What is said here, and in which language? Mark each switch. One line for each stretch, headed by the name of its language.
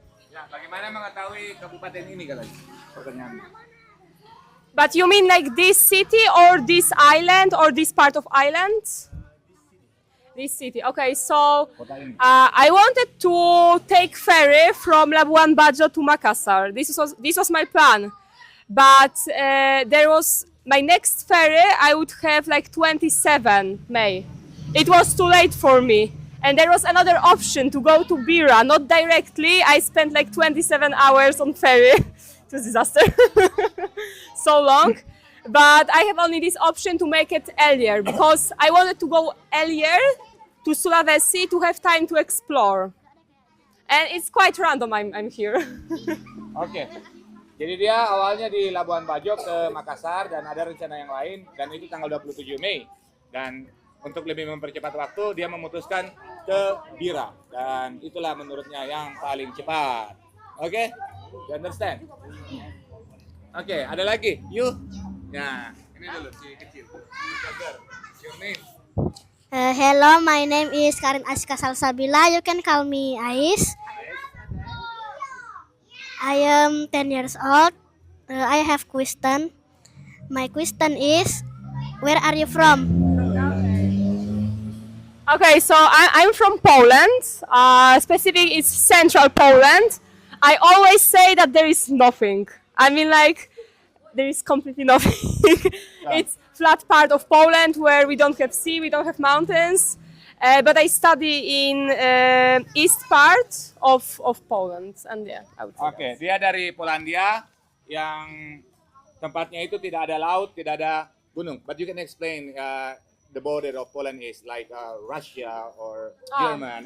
Indonesian: Ya, bagaimana mengetahui kabupaten ini katanya? Pertanyaan.
English: But you mean like this city or this island or this part of island? This city. Okay, so I wanted to take ferry from Labuan Bajo to Makassar. This was my plan, but there was my next ferry. I would have like 27 May. It was too late for me, and there was another option to go to Bira, not directly. I spent like 27 hours on ferry. It was a disaster. So long, but I have only this option to make it earlier because I wanted to go earlier to Sulawesi to have time to explore, and it's quite random. I'm here.
Indonesian: Oke. Jadi dia awalnya di Labuan Bajo ke Makassar dan ada rencana yang lain dan itu tanggal 27 Mei. Dan untuk lebih mempercepat waktu dia memutuskan ke Bira dan itulah menurutnya yang paling cepat. Oke?
English: You understand?
Indonesian: Oke, ada lagi. You. Nah, ini dulu si kecil.
English: Your name? Hello, my name is Karin Aska Salsabila. You can call me Ais. I am 10 years old. I have question. My question is, where are you from? Okay, so I'm from Poland. Specific is central Poland. I always say that there is nothing. I mean, like, there is completely nothing. It's flat part of Poland where we don't have sea, we don't have mountains. But I study in east part of Poland, and yeah, I would say.
Indonesian: Oke, dia dari Polandia yang tempatnya itu tidak ada laut, tidak ada gunung.
English: But you can explain the border of Poland is like Russia or German.